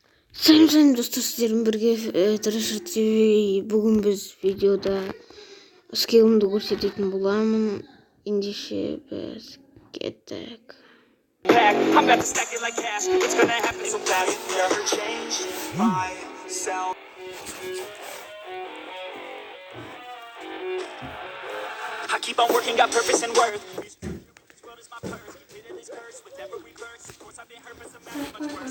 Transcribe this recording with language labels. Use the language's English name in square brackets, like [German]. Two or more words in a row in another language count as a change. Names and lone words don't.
[Turkish] Sayın dostlar, sizlerle birge Tırışır TV. [Kazakh] Bugün biz videoda skillімді көрсететін боламын. Ендеше biz кеттік. [English] I'm about to stack it like cash. It's gonna happen so fast. Never change myself. I keep on working, got purpose and worth. This world is my purse. Get rid of this curse with every verse. Of course I've been hurt, but some much worse.